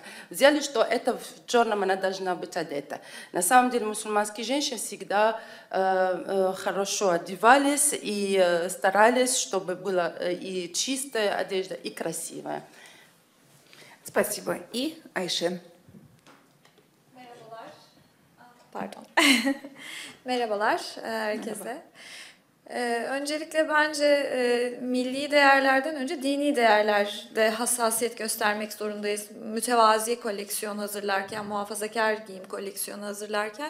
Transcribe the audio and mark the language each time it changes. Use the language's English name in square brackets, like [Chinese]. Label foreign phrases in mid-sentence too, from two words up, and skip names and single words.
[Russian] Взяли, что это в черном она должна быть одета. На самом деле мусульманские женщины всегда хорошо одевались и старались, чтобы была и чистая одежда, и красивая. Спасибо. И Айшен. [Turkish] Pardon. Merhabalar herkese. Öncelikle bence milli değerlerden önce dini değerlerde hassasiyet göstermek zorundayız. Mütevazi koleksiyon hazırlarken, muhafazakar giyim koleksiyonu hazırlarken.